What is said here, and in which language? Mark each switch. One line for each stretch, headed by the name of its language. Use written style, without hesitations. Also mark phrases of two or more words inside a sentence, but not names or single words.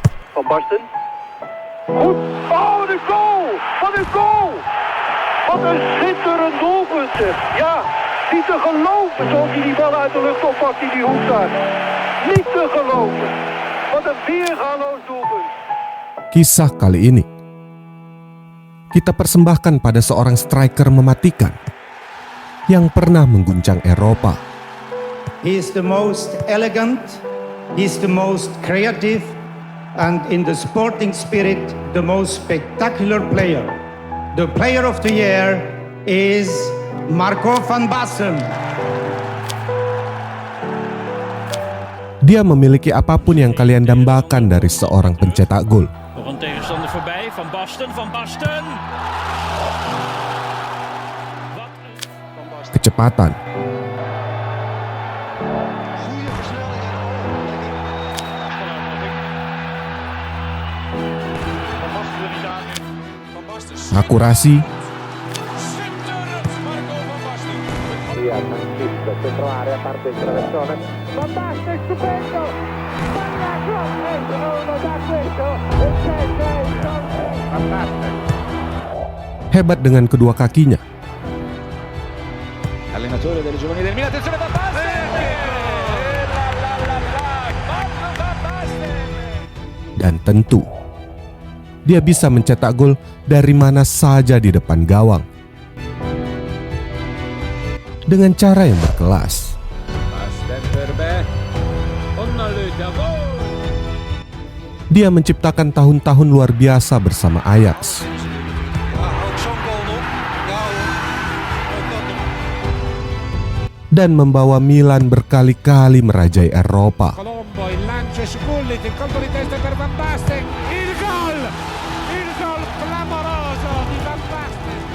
Dutch: Van Basten. Goed. Oh, wat een goal! Wat een goal! Wat een schitterend doelpunt. Ja, niet te geloven zoals hij die bal uit de lucht oppakt in die hoek daar. Niet te geloven. Wat een weergaloos doelpunt.
Indonesian: Kisah kali ini kita persembahkan pada seorang striker mematikan yang pernah mengguncang Eropa.
English: He is the most elegant, he is the most creative, and in the sporting spirit, the most spectacular player. The player of the year is Marco van Basten.
Indonesian: Dia memiliki apapun yang kalian dambakan dari seorang pencetak gol.
Dutch: Nog een tegenstander voorbij, Van Basten, Van Basten.
Indonesian: Kecepatan, akurasi,
Italian: Via Sanchez, dentro area, parte il traversone. Van Basten, stupendo! Van Basten.
Indonesian: hebat dengan kedua kakinya,
Italian: allenatore delle giovanili del Milan, attenzione Van Basten! Van Basten!
Indonesian: dan tentu dia bisa mencetak gol dari mana saja di depan gawang dengan cara yang berkelas. Basten Verbe, onnallycka gol! Dia menciptakan tahun-tahun luar biasa bersama Ajax. Dan membawa Milan berkali-kali merajai Eropa.
Italian: Colombo, il lancio su Gullit, il colpo di testa per Van Basten, il gol clamoroso di Van Basten.